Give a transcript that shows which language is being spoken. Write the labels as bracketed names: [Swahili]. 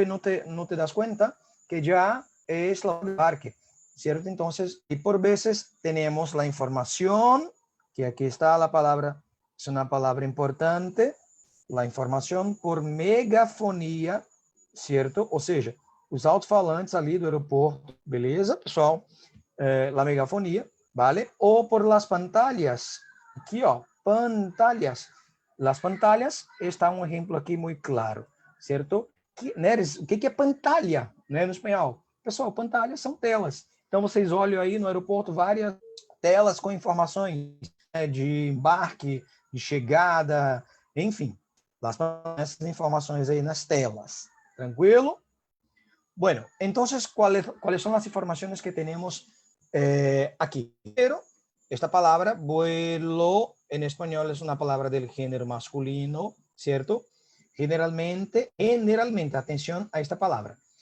[Spanish] Y no te das cuenta que ya es la embarque, ¿cierto? Entonces, y por veces tenemos la información, que aquí está la palabra, es una palabra importante, la información por megafonía, ¿cierto? [Portuguese] Ou seja, os alto-falantes ali do aeroporto, beleza, pessoal? [Spanish] La megafonia, vale? [Portuguese] Ou [Spanish] por las pantallas, [Portuguese] aqui, ó, pantallas. [Spanish] Las pantallas [Portuguese] está um exemplo aqui muito claro, certo? Neres, o que é pantalha, né, no espanhol? Pessoal, pantalhas são telas. Então, vocês olham aí no aeroporto várias telas com informações, né, de embarque, de chegada, enfim, essas informações aí nas telas. Tranquilo? [Spanish] Bueno, entonces, ¿cuáles son las informaciones que tenemos aquí? Pero esta palabra, vuelo, en español es una palabra del género masculino, ¿cierto? Generalmente, atención a esta palabra.